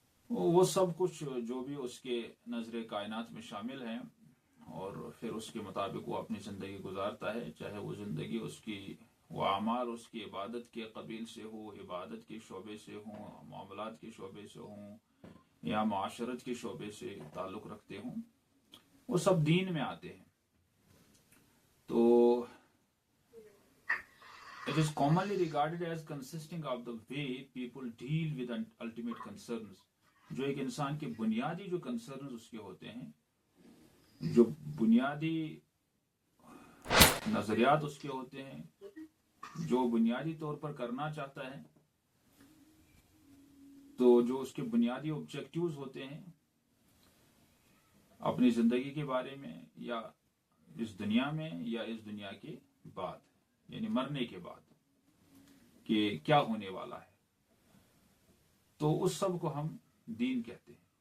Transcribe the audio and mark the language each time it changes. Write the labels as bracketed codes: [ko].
[ur] وہ سب کچھ جو بھی اس کے نظر کائنات میں شامل ہیں، اور پھر اس کے مطابق وہ اپنی زندگی گزارتا ہے، چاہے وہ زندگی اس کی وہ اعمال اس کی عبادت کے قبیل سے ہو، عبادت کے شعبے سے ہوں، معاملات کے شعبے سے ہوں، یا معاشرت کے شعبے سے تعلق رکھتے ہوں، وہ سب دین میں آتے ہیں. [en] تو it is commonly regarded as consisting of the way people deal with ultimate concerns. [ur] جو ایک انسان کے بنیادی جو کنسرنز اس کے ہوتے ہیں، جو بنیادی نظریات اس کے ہوتے ہیں، جو بنیادی طور پر کرنا چاہتا ہے، تو جو اس کے بنیادی آبجیکٹیوز ہوتے ہیں اپنی زندگی کے بارے میں، یا اس دنیا میں یا اس دنیا کے بعد، یعنی مرنے کے بعد کہ کیا ہونے والا ہے، تو اس سب کو ہم دین کہتے ہیں.